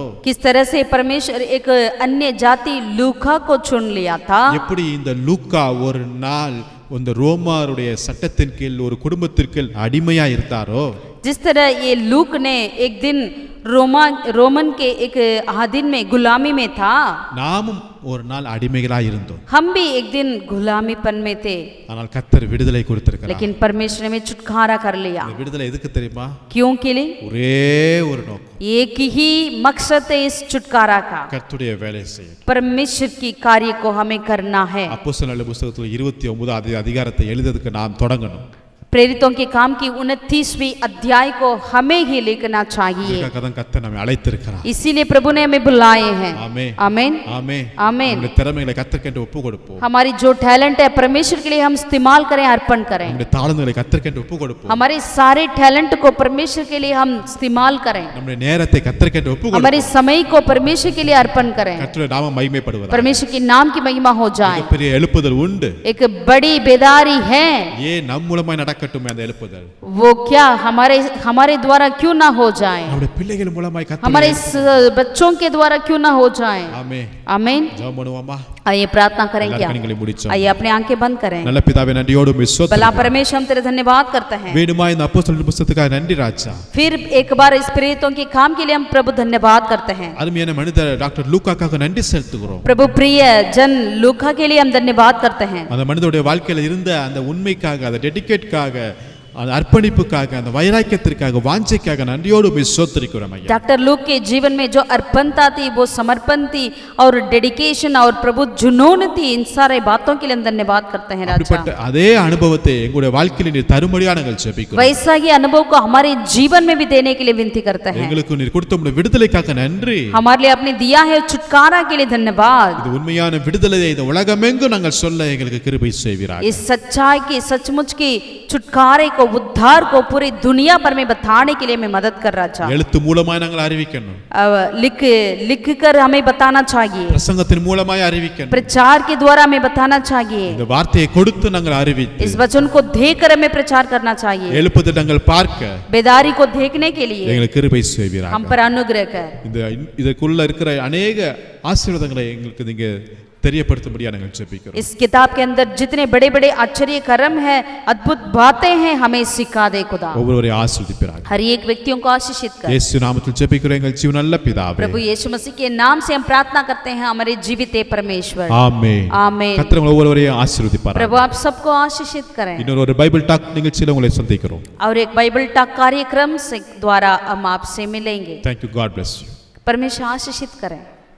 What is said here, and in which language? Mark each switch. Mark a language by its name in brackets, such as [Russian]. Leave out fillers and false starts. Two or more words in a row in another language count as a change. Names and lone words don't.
[Hindi] किस तरह से परमेश्वर एक अन्य जाति लूका को चुन लिया था, [Tamil] எப்படி இந்த லூக்கா ஒரு நாள் இந்த ரோமாருடைய சட்டத்தின் கீழ் ஒரு குடும்பத்திற்கு அடிமையா இருந்தாரோ, [Hindi] जिस तरह ये लूक ने एक दिन रोमन के एक आधीन में गुलामी में था, [Tamil] நாமும் ஒரு நாள் அடிமைகளா இருந்தோம், [Hindi] हम भी एक दिन गुलामीपन में थे, [Tamil] ஆனால் கர்த்தர் விடுதலை கொடுத்திருக்கிறார்। [Hindi] लेकिन परमेश्वर ने हमें छुटकारा कर लिया। [Tamil] இந்த விடுதலை எதுக்கு தெரியுமா? [Hindi] क्यों के लिए? [Tamil] ஒரே ஒரு நோக்கம், [Hindi] एक ही मकसद है इस छुटकारा का, [Tamil] கர்த்தருடைய வேலை செய்ய। [Hindi] परमेश्वर की कार्य को हमें करना है। [Tamil] அப்போஸ்தலர் புத்தகத்தில் 29 அதிகாரத்தை எழுதுறதுக்கு நாம் தொடங்கணும்। [Hindi] प्रेरितों के काम की 29वीं अध्याय को हमें ही लिखना चाहिए। [Tamil] இதற்காக தான் கர்த்தர் நம்மை அழைத்திருக்கிறார். [Hindi] इसीलिए प्रभु ने हमें बुलाए हैं। [Tamil] ஆமென். [Hindi] आमीन [Tamil] ஆமென். [Hindi] आमीन। [Tamil] நம்முடைய திறமைகளை கர்த்தருக்கென்று ஒப்பு கொடுப்போம். [Hindi] हमारी जो टैलेंट है परमेश्वर के लिए हम इस्तेमाल करें, अर्पण करें। [Tamil] நம்முடைய தாளந்துகளை கர்த்தருக்கென்று ஒப்பு கொடுப்போம். [Hindi] हमारे सारे टैलेंट को परमेश्वर के लिए हम इस्तेमाल करें। [Tamil] நம்முடைய நேரத்தை கர்த்தருக்கென்று ஒப்பு கொடுப்போம். [Hindi] हमारे समय को परमेश्वर के लिए अर्पण करें। [Tamil] கர்த்தருடைய நாமம் மகிமைப்படுவதாக. [Hindi] परमेश्वर के नाम की महिमा हो जाए। [Tamil] பெரிய எழுப்புதல் உண்டு. [Hindi] एक बड़ी बेदारी है। [Tamil] ஏன் நம் மூலமாய் நடக்கட்டும் அந்த எழுப்புதல். [Hindi] वो क्या हमारे द्वारा क्यों ना हो जाए, [Tamil] நம்முடைய பிள்ளைகள் மூலமாய் கர்த்தர் [Hindi] हमारे बच्चों के द्वारा क्यों ना हो जाए। [Tamil] ஆமென். [Hindi] आमीन। [Tamil] ஜெபம் பண்ணுவோமா? [Hindi] आइए प्रार्थना करें। क्या [Tamil] எல்லாரும் கண்களை மூடிச்சோம். [Hindi] आइए अपने आंखें बंद करें। [Tamil] நல்ல பிதாவே நன்றியோடு உம்மை [Hindi] भला [Tamil] ஸ்தோத்திரிக்கிறோம். [Hindi] परमेश्वर हम तेरे धन्यवाद करते हैं। [Tamil] வேணுமா இந்த அப்போஸ்தலர் புத்தகத்துக்காக நன்றி ராஜா. [Hindi] फिर एक बार इस प्रेरितों के काम के लिए हम प्रभु धन्यवाद करते हैं। [Tamil] அருமையான மனிதர் டாக்டர் லூக்காக்காக நன்றி செலுத்துகிறோம். [Hindi] प्रभु प्रिय जन लूका के लिए हम धन्यवाद करते हैं। [Tamil] அந்த மனிதனுடைய வாழ்க்கையில இருந்த அந்த உண்மைக்காக, அந்த டெடிகேட்காக, அந்த அர்ப்பணிப்புக்காக, அந்த வைராக்கியத்திற்காக, வாஞ்சைக்காக நன்றியோடு உம்மை ஸ்தோத்திரிக்கிறோம் ஐயா. [Hindi] डॉक्टर लूक के जीवन में जो अर्पणता थी, वो समर्पण थी और डेडिकेशन और प्रभु जुनून थी, इन सारे बातों के लिए हम धन्यवाद करते हैं राजा। [Tamil] அப்படிப்பட்ட அதே அனுபவத்தை எங்களுடைய வாழ்க்கையில நீர் தரும்படியாக நாங்கள் ஜெபிக்கிறோம். [Hindi] वैसा ही अनुभव को हमारे जीवन में भी देने के लिए विनती करते हैं। [Tamil] எங்களுக்கு நீர் கொடுத்த உம்முடைய விடுதலைக்காக நன்றி. [Hindi] हमारे लिए आपने दिया है छुटकारा के लिए धन्यवाद। [Tamil] இது உண்மையான விடுதலையை இந்த உலகமெங்கும் நாங்கள் சொல்ல எங்களுக்கு கிருபை செய்வீராக. [Hindi] इस सच्चाई की, सचमुच की छुटकारे को, उद्धार को पूरी दुनिया भर में बताने के लिए हमें मदद कर राजा। [Tamil] எழுத்து மூலமாய் நாங்கள் அறிவிக்கணும். [Hindi] लिख कर हमें बताना चाहिए। [Tamil] பிரசங்கத்தின் மூலமாய் அறிவிக்கணும். [Hindi] प्रचार के द्वारा हमें बताना चाहिए। [Tamil] இந்த வார்த்தையை கொடுத்து நாங்கள் அறிவித்து [Hindi] इस वचन को देकर हमें प्रचार करना चाहिए। [Tamil] எழுப்புதல் நாங்கள் பார்க்க [Hindi] बेदारी को देखने के लिए [Tamil] எங்களுக்கு கிருபை செய்வீராக. [Hindi] हम पर अनुग्रह कर। [Tamil] இதற்குள்ள இருக்கிற अनेक ஆசீர்வாதங்களை எங்களுக்கு நீங்க தெரியப்படுத்தும்படியாக நாங்கள் ஜெபிக்கிறோம். [Hindi] इस किताब के अंदर जितने बड़े बड़े आश्चर्य कर्म है, अद्भुत बातें हैं, हमें सिखा दे खुदा। [Tamil] ஒவ்வொருவரையும் ஆசீர்வதிப்பீராக. [Hindi] हर एक व्यक्तियों को आशीषित कर। [Tamil] இயேசு நாமத்தில் ஜெபிக்கிறோம் எங்கள் ஜீவனுள்ள பிதாவே. [Hindi] प्रभु यीशु मसीह के नाम से हम प्रार्थना करते हैं, हमारे जीवित परमेश्वर। [Tamil] ஆமென். [Hindi] आमीन। [Tamil] கர்த்தர் உங்களை ஒவ்வொருவரையும் ஆசீர்வதிப்பாராக. [Hindi] प्रभु आप सबको आशीषित करें। [Tamil] இன்னொரு பைபிள் டாக் நிகழ்ச்சியில் உங்களை சந்திக்கிறோம். [Hindi] और एक बाइबल टॉक कार्यक्रम से द्वारा हम आपसे मिलेंगे। [English] Thank you. God bless you. [Hindi] परमेश्वर आशीषित करें।